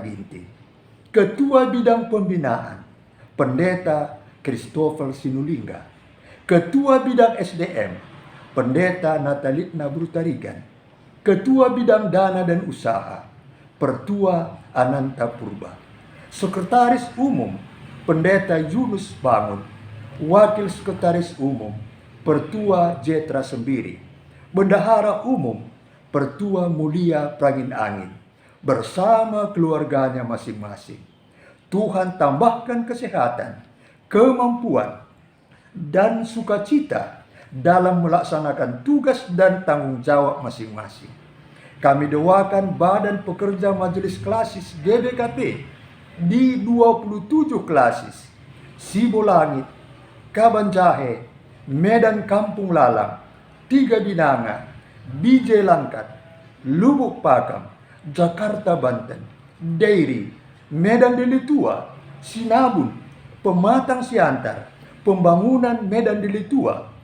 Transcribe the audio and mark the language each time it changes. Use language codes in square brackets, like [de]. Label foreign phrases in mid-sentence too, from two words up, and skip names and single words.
[id] Ginting, Ketua Bidang Pembinaan, Pendeta Christopher Sinulinga, Ketua Bidang SDM, Pendeta Natalitna Brutarigan, Ketua Bidang Dana dan Usaha, Pertua Ananta Purba, Sekretaris Umum, Pendeta Yunus Bangun, Wakil Sekretaris Umum, Pertua Jetra Sembiri, Bendahara Umum, Pertua Mulia Prangin Angin, bersama keluarganya masing-masing. Tuhan tambahkan kesehatan, kemampuan, dan sukacita dalam melaksanakan tugas dan tanggung jawab masing-masing. Kami doakan Badan Pekerja Majelis Klasis GBKP di 27 klasis, Sibolangit, Kabanjahe, Medan Kampung Lalang, Tiga Binanga, Bijay Langkat, Lubuk Pakam, Jakarta Banten, Dairi, Medan Deli Tua, Sinabun, Pematang Siantar, Pembangunan Medan Deli Tua,